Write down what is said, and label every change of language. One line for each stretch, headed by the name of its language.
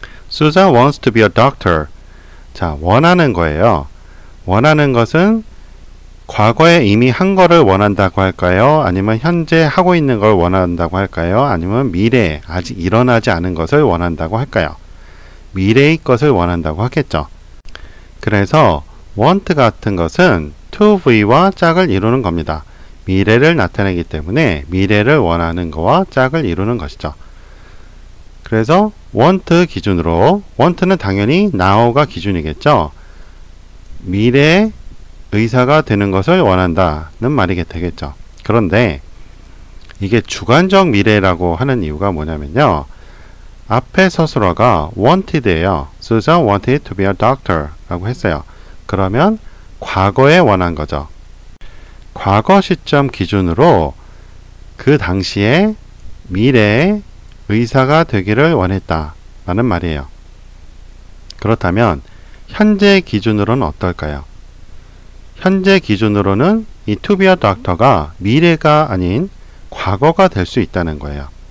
English: Susan wants to be a doctor.
Korean: 자, 원하는 거예요. 원하는 것은 과거에 이미 한 거를 원한다고 할까요? 아니면 현재 하고 있는 걸 원한다고 할까요? 아니면 미래에 아직 일어나지 않은 것을 원한다고 할까요? 미래의 것을 원한다고 하겠죠. 그래서 want 같은 것은 to V와 짝을 이루는 겁니다. 미래를 나타내기 때문에 미래를 원하는 거와 짝을 이루는 것이죠. 그래서 want 기준으로, want는 당연히 now가 기준이겠죠. 미래의 의사가 되는 것을 원한다는 말이 되겠죠. 그런데 이게 주관적 미래라고 하는 이유가 뭐냐면요. 앞에 서술어가 wanted예요.
English: Susan wanted to be a doctor
Korean: 라고 했어요. 그러면 과거에 원한 거죠. 과거 시점 기준으로 그 당시에 미래의 의사가 되기를 원했다 라는 말이에요. 그렇다면 현재 기준으로는 어떨까요? 현재 기준으로는 이
English: to be a doctor
Korean: 가 미래가 아닌 과거가 될 수 있다는 거예요.